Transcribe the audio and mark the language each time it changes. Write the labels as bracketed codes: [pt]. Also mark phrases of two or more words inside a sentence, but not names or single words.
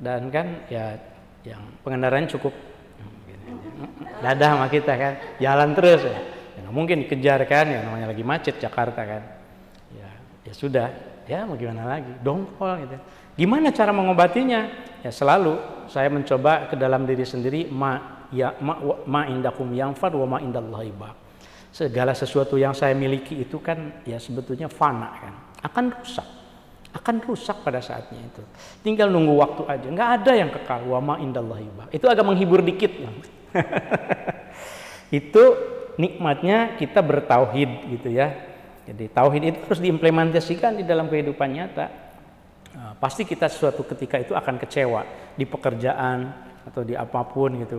[id] Dan kan ya yang pengendaraan cukup dadah sama kita kan, jalan terus ya. Nggak mungkin dikejar kan, ya namanya lagi macet Jakarta kan. Ya sudah, ya mau gimana lagi, dongkol gitu. Gimana cara mengobatinya? Ya selalu saya mencoba ke dalam diri sendiri, [ar] ma indakum yanfad wa ma indallahi baq. [id] Segala sesuatu yang saya miliki itu kan ya sebetulnya fana kan, akan rusak pada saatnya itu. Tinggal nunggu waktu aja, nggak ada yang kekal. [ar] Wa ma indallahi baq. [id] Itu agak menghibur dikit ya. Itu nikmatnya kita bertauhid gitu ya. Jadi tauhid itu harus diimplementasikan di dalam kehidupan nyata. Nah, pasti kita suatu ketika itu akan kecewa di pekerjaan atau di apapun gitu.